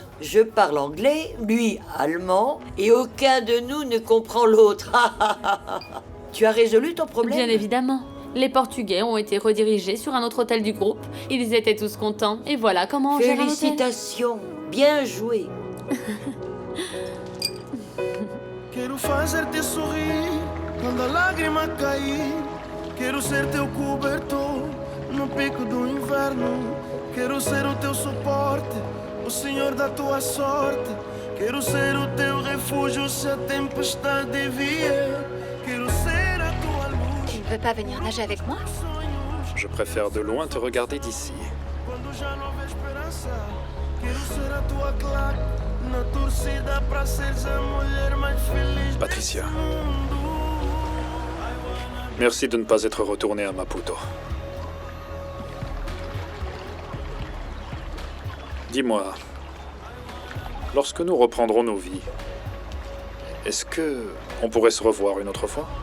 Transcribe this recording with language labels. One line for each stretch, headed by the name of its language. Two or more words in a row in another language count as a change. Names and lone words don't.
French: Je parle anglais, lui allemand, et aucun de nous ne comprend l'autre. Tu as résolu ton problème? Bien évidemment. Les Portugais ont été redirigés sur un autre hôtel du groupe. Ils étaient tous contents. Et voilà comment on gère un hôtel. Félicitations. Bien joué.
Portuguese: Quero fazer-te sorrir quando a lágrima cair. Quero ser teu cobertor no pico do inverno. Quero ser o teu suporte, o senhor da tua sorte. Quero ser o teu refúgio se a tempestade vier. Quero ser a tua luz.
French: Tu ne veux pas venir nager avec moi? Je préfère de loin te regarder d'ici.
Portuguese: Quando já não houver esperança. Quero ser a tua claque na torcida para seres a mulher mais feliz.
French: Patricia. Merci de ne pas être retournée à Maputo. Dis-moi, lorsque nous reprendrons nos vies, est-ce que on pourrait se revoir une autre fois?